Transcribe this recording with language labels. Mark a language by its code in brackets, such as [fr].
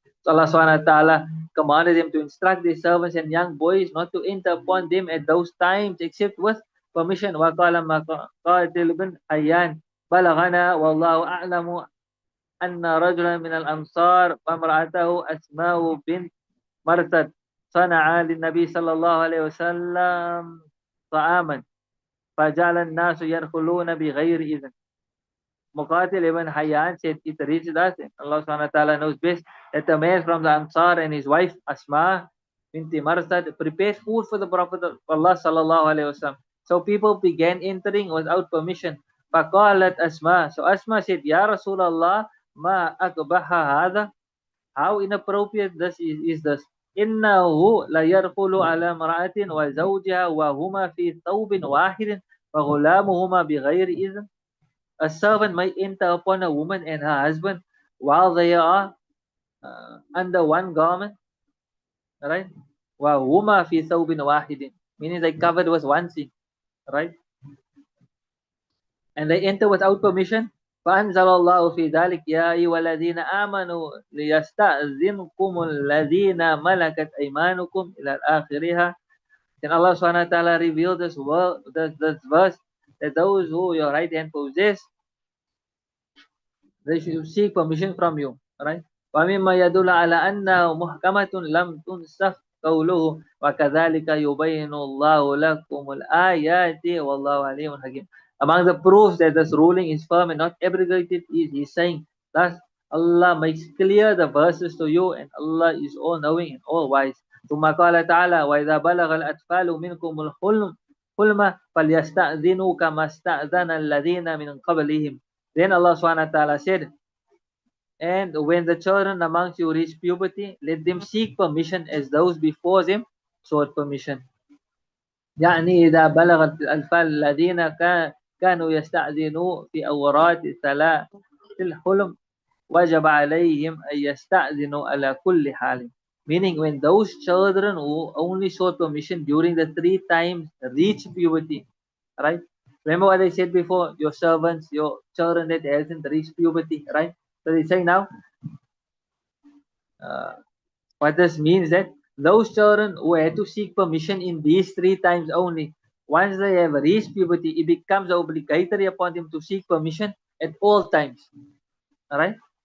[en] So Allah subhanahu wa ta'ala commanded them to instruct their servants and young boys not to enter upon them at those times except with permission. [ar] وقال قاتل بن حيان بلغنا والله أعلم أن رجلا من الأنصار وامرأته أسماء بنت مرثد صنعا للنبي صلى الله عليه وسلم طعاما فجعل الناس يدخلون بغير إذن. [en] Muqatil ibn Hayyan said, it reached us, and Allah subhanahu wa ta'ala knows best, that a man from the Ansar and his wife Asma binti Marsad prepared food for the Prophet of Allah sallallahu alayhi wasallam. So people began entering without permission. [ar] فقالت Asma. [en] So Asma said, [ar] Ya Rasulullah, ma akbaha hadha. [en] How inappropriate is this? [ar] إنه لا يدخل على امرأة وزوجها وهما في ثوب واحد وغلامهما بغير إذن. [en] A servant may enter upon a woman and her husband while they are under one garment, right? [ar] وهما في ثوب واحد, [en] meaning they covered with one thing, right? And they enter without permission. [ar] فأنزل الله في ذلك يا أيها الذين آمنوا ليستأذنكم الذين ملكت أيمانكم إلى آخرها. [en] Then Allah subhanahu wa ta'ala revealed this verse, that those who your right hand possess, they should seek permission from you, right? [ar] ومما يدل على أنه محكمة لم تنسخ قوله وكذلك يبين الله لكم الآيات والله عليم حكيم. [en] Among the proofs that this ruling is firm and not abrogated is he's saying, thus Allah makes clear the verses to you, and Allah is all knowing and all wise. [ar] ثم قال تعالى وإذا بلغ الأطفال منكم الحلم فليستأذنوا كما استأذن الذين من قبلهم. [en] Then Allah subhanahu wa ta'ala said, and when the children amongst you reach puberty, let them seek permission as those before them sought permission. [ar] يعني إذا بلغت الأطفال الذين كانوا يستأذنوا في أورات ثلاث الحلم وجب عليهم أن يستأذنوا على كل حال. [en] Meaning when those children who only sought permission during the 3 times reach puberty, right? Remember what I said before, your servants, your children that hasn't reached puberty, right? So they say now, what this means that those children who had to seek permission in these 3 times only, once they have reached puberty, it becomes obligatory upon them to seek permission at all times. Alright?